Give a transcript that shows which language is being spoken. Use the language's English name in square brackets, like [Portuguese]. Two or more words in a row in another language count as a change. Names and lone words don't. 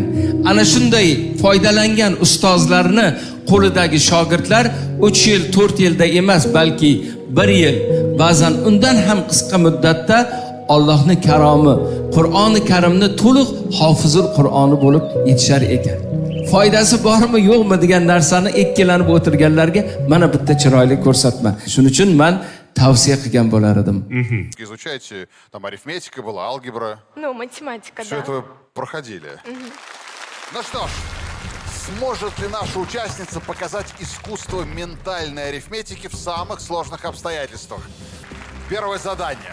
[Uzbek] Ana shunday foydalangan ustozlarni qo'lidagi shogirdlar 3 yil, 4 yilda emas, balki 1 yil, ba'zan undan ham qisqa muddatda Allohning karomi, Qur'oni Karimni to'liq hofizul Qur'oni bo'lib yetishar ekan. Foydasi bormi, yo'qmi degan narsani ikkilanib o'tirganlarga mana bitta chiroyli ko'rsatma. Shuning uchun men tavsiya qilgan bo'lar edim. [Russian] Изучаете, там арифметика была, алгебра. Ну, математика, Все да. это вы проходили. Ну что ж, сможет ли наша участница показать искусство ментальной арифметики в самых сложных обстоятельствах? Первое задание.